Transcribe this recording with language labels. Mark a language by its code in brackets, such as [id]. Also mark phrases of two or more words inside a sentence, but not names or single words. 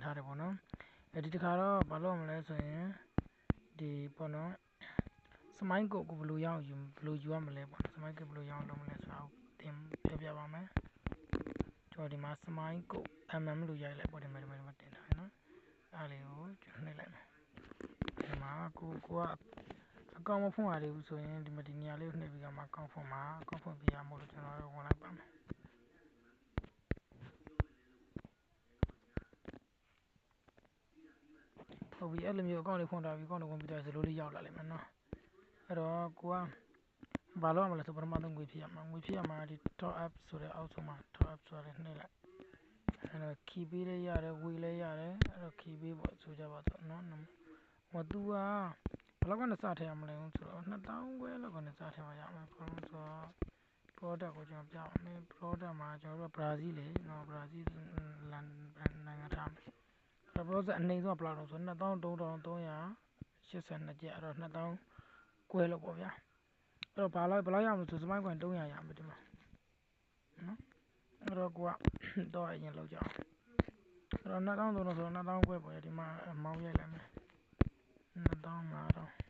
[my] ထားတယ်ပေါ့နော်ဒီတစ်ခါတော့ဘာလုပ်ရမလဲဆိုရင်ဒီပေါ့နော်စမိုင်းကုတ်ကိုဘယ်လိုရအောင်ယူရမလဲပေါ့စမိုင်းကုတ်ဘယ်လိုရအောင်လုပ်မလဲဆိုတာကိုတင်ပြပါမယ်ကျွန်တော်ဒီမှာစမိုင်းကုတ် mm လို့ရိုက်လိုက်ပေါ့ဒီမှာတင်ထားတယ်နော်အားလေးကိုကျွန်တော်နှိပ်လိုက်မယ်ဒီမှာကိုကအကောင့်မဖွင့်ရသေးဘူးဆိုရင်ဒီမှာဒီနေရာလေးကိုနှိပ်ပြီးတော့မှအကောင့်ဖွင့်ပြရမို့လို့ကျွန်တော်တို့ဝင်လိုက်ပါမယ် ဟုတ်ပြီအဲ့လိုမျိုးအကောင့်လေးဖွင့်ထားပြီးအကောင့်လေးဝင်ပြီးတော့ဇလိုးလေးရောက်လာလိမ့်မယ်နော်အဲ့တော့ကိုကဘာလုပ်ရမလဲဆိုပထမဆုံးငွေဖြည့်ရမှာဒီ [en] top up [my] ဆိုတဲ့အောက်ဆုံးမှာ top up ဆိုတဲ့နှိပ်လိုက်အဲ့တော့ key ပေးလည်းရတယ်ဝေလည်းရတယ်အဲ့တော့ key ပေးပေါ့ဆိုကြပါတော့နော်ဟိုသူကဘယ် လောက်ကနေစထည့်ရမလဲဆိုတော့2000ခွဲလောက်ကနေစထည့်မှရမယ်ဘာလို့ဆိုတော့ product ကိုကျွန်တော် ပြပါမယ် product မှာကျွန်တော်တို့က Brazil လေနော် Brazil နိုင်ငံထားမယ်အဲ့ product အနှိမ့်ဆုံးဘယ်လောက်လဲဆို2382ကျပ်အဲ့တော့2000ခွဲလောက်ပေါ့ဗျာအဲ့တော့ဘယ်လောက်ရမလဲဆိုစမိုင်းကွန်300ရမယ်ဒီမှာနော်အဲ့တော့ကိုကတော့အရင်လောက်ကြအောင်အဲ့တော့2300ဆိုတော့2000ခွဲပေါ့ဒီမှာမောင်းရိုက်လိုက်မယ်2500